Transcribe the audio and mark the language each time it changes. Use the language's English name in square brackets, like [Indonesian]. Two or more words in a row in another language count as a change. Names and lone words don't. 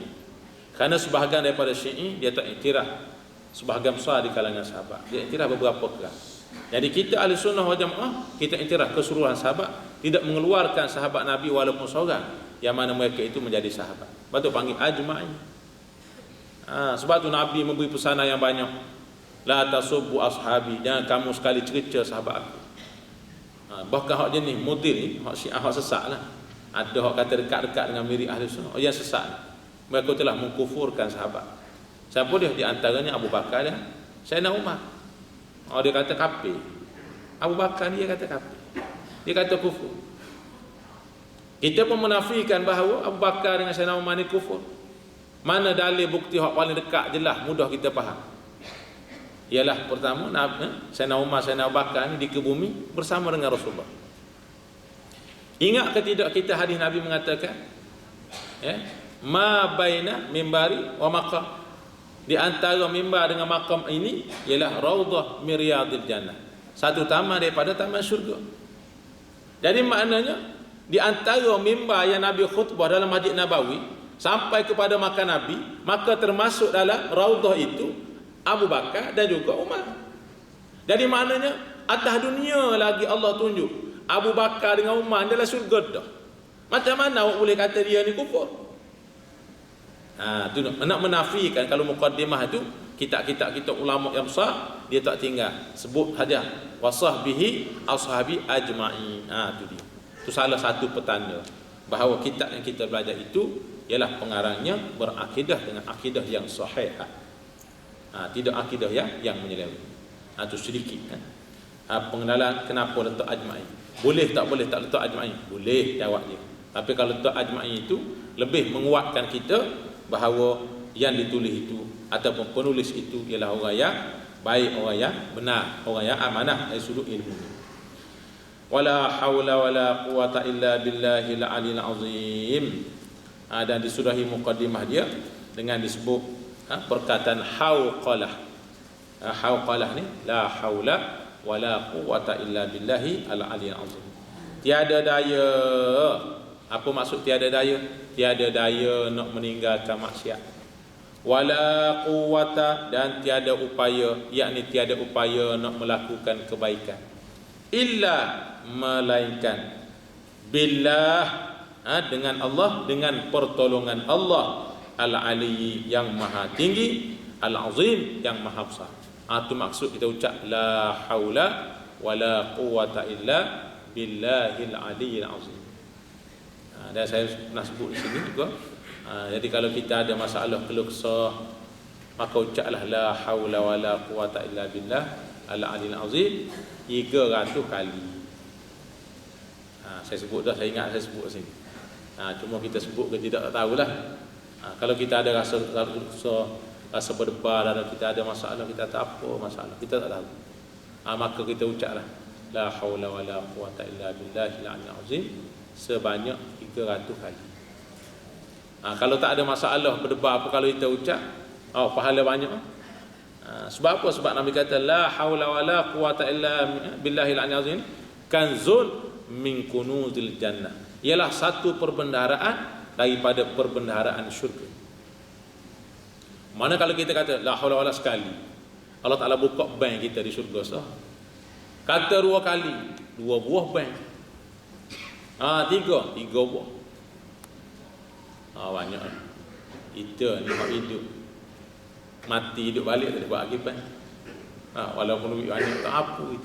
[Malay] Kerana sebahagian daripada Syi'i dia tak iktiraf sebahagian besar di kalangan sahabat. Dia iktiraf beberapa kelas. Jadi kita ahli sunnah wal jamaah, kita iktiraf keseluruhan sahabat, tidak mengeluarkan sahabat Nabi walaupun seorang yang mana mereka itu menjadi sahabat. Sebab tu panggil ajma'in. Sebab tu Nabi memberi pesanan yang banyak. [Arabic] لا تسبوا أصحابي, [Malay] jangan kamu sekali cerca sahabat aku. Bahkan hak jenis mudil ni, hak Syiah, hak sesat lah. Ada hak kata dekat-dekat dengan mirip ahli sunnah, yang sesat. Mereka telah mengkufurkan sahabat. Siapa dia? Di antaranya Abu Bakar dan Sayyidina Umar. Dia kata kafir. Abu Bakar dia kata kafir. Dia kata kufur. Kita pun menafikan bahawa Abu Bakar dengan Sayyidina Umar ni kufur. Mana dalil bukti hak paling dekat jelas mudah kita faham? Ialah pertama Sayyidina Umar, Sayyidina Abu Bakar ni dikebumi bersama dengan Rasulullah. Ingat ke tidak kita hadis Nabi mengatakan [Arabic] ما بين منبري والمقام, [Malay] di antara mimbar dengan makam ini ialah [Arabic] روضة من رياض الجنة, [Malay] satu taman daripada taman syurga. Jadi maknanya di antara mimbar yang Nabi khutbah dalam Masjid Nabawi sampai kepada makam Nabi, maka termasuk dalam raudhah itu Abu Bakar dan juga Umar. Jadi maknanya atas dunia lagi Allah tunjuk Abu Bakar dengan Umar adalah syurga dah. Macam mana awak boleh kata dia ni kufur? Tu nak menafikan. Kalau muqaddimah itu kitab-kitab ulama yang besar dia tak tinggal sebut saja [Arabic] وصحبه أصحابي أجمعين. [Malay] Tu dia. Itu salah satu petanda bahawa kitab yang kita belajar itu ialah pengarangnya berakidah dengan akidah yang sahih. Tidak akidah yang menyeleweng. Itu sedikit pengenalan kenapa letak ajma'in. Boleh tak letak ajma'in? Boleh, jawab dia. Tapi kalau letak ajma'in itu lebih menguatkan kita bahawa yang ditulis itu ataupun penulis itu ialah orang yang baik, orang yang benar, orang yang amanah dari sudut ilmu. [Arabic] ولا حول ولا قوة إلا بالله العلي العظيم. [Malay] Dan disudahi muqaddimah dia dengan disebut perkataan hauqalah. Hauqalah ni [Arabic] لا حول ولا قوة إلا بالله العلي العظيم. [Malay] Tiada daya. Apa maksud tiada daya? Tiada daya nak meninggalkan maksiat. [Arabic] ولا قوة, [Malay] dan tiada upaya, yakni tiada upaya nak melakukan kebaikan. Illa, melainkan billah, dengan Allah, dengan pertolongan Allah, al-ali, yang maha tinggi, al-azim, yang maha besar. Itu maksud kita ucap [Arabic] لا حول ولا قوة إلا بالله العلي العظيم. [Malay] Dan saya pernah sebut di sini juga. Jadi kalau kita ada masalah keluh kesah, maka ucaplah [Arabic] لا حول ولا قوة إلا بالله العلي العظيم [Malay] 300 kali. Saya sebut dah, saya ingat saya sebut sini. Cuma kita sebut ke tidak, tak tahulah. Kalau kita ada rasa kesah, rasa berdebar, dan kita ada masalah, kita tak apa masalah, kita tak tahu, maka kita ucaplah [Arabic] لا حول ولا قوة إلا بالله العلي العظيم [Malay] sebanyak 300 kali. Kalau tak ada masalah berdebar apa, kalau kita ucap, pahala banyak. Sebab apa? Sebab Nabi kata [Arabic] لا حول ولا قوة إلا بالله العلي العظيم كنز من كنوز الجنة, [Malay] ialah satu perbendaharaan daripada perbendaharaan syurga. Mana kalau kita kata [Arabic] لا حول ولا [Malay] sekali, Allah Ta'ala buka bank kita di syurga sah. Kata 2 kali, 2 buah bank. 3 buah. Banyak. Kita ni hak hidup. Mati hidup balik tak ada buat lagi bank. Walaupun duit banyak tak apa itu.